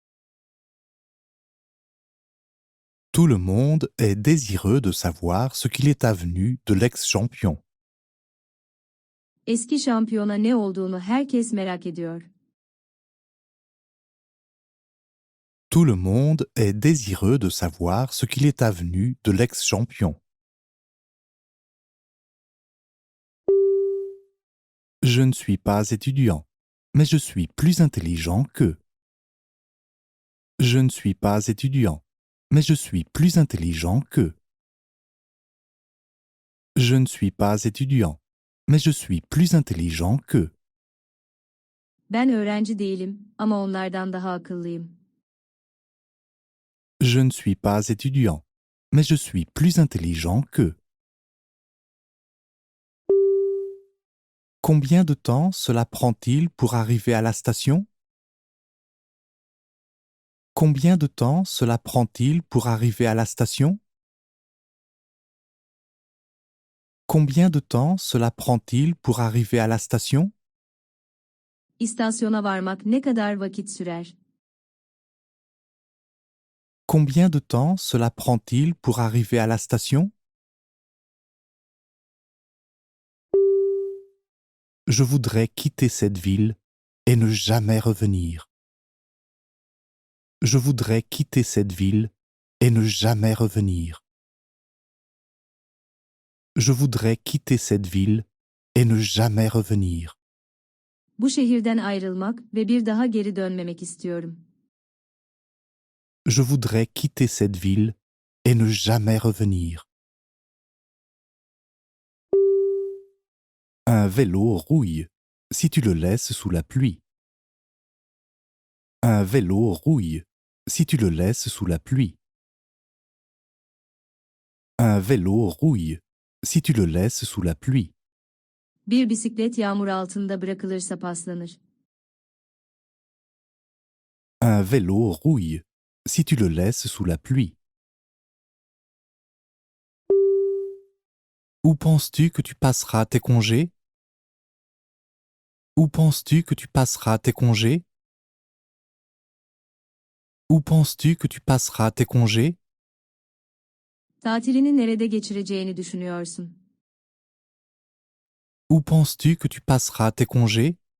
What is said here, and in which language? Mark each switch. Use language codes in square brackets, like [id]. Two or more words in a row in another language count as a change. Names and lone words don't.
[fr] Tout le monde est désireux de savoir ce qu'il est advenu de l'ex-champion. [tr] Eski şampiyona ne olduğunu herkes merak ediyor. [fr] Tout le monde est désireux de savoir ce qu'il est advenu de l'ex-champion. Je ne suis pas étudiant, mais je suis plus intelligent qu'eux. Je ne suis pas étudiant, mais je suis plus intelligent qu'eux. Je ne suis pas étudiant, mais je suis plus intelligent qu'eux. [tr] Ben öğrenci değilim ama onlardan daha akıllıyım. [fr] Je ne suis pas étudiant, mais je suis plus intelligent qu'eux. Combien de temps cela prend-il pour arriver à la station? Combien de temps cela prend-il pour arriver à la station? Combien de temps cela prend-il pour arriver à la station? [tr] İstasyona varmak ne kadar vakit sürer? [fr] Combien de temps cela prend-il pour arriver à la station? Je voudrais quitter cette ville et ne jamais revenir. Je voudrais quitter cette ville et ne jamais revenir. Je voudrais quitter cette ville et ne jamais revenir. [tr] Bu şehirden ayrılmak ve bir daha geri dönmemek istiyorum. [fr] Je voudrais quitter cette ville et ne jamais revenir. Un vélo rouille si tu le laisses sous la pluie. Un vélo rouille si tu le laisses sous la pluie. Un vélo rouille si tu le laisses sous la pluie. [tr] Bir bisiklet yağmur altında bırakılırsa paslanır. [fr] Un vélo rouille si tu le laisses sous la pluie. Où penses-tu que tu passeras tes congés? Où penses-tu que tu passeras tes congés? Où penses-tu que tu passeras tes congés? [tr] Tatilini nerede geçireceğini düşünüyorsun? [fr] Où penses-tu que tu passeras tes congés?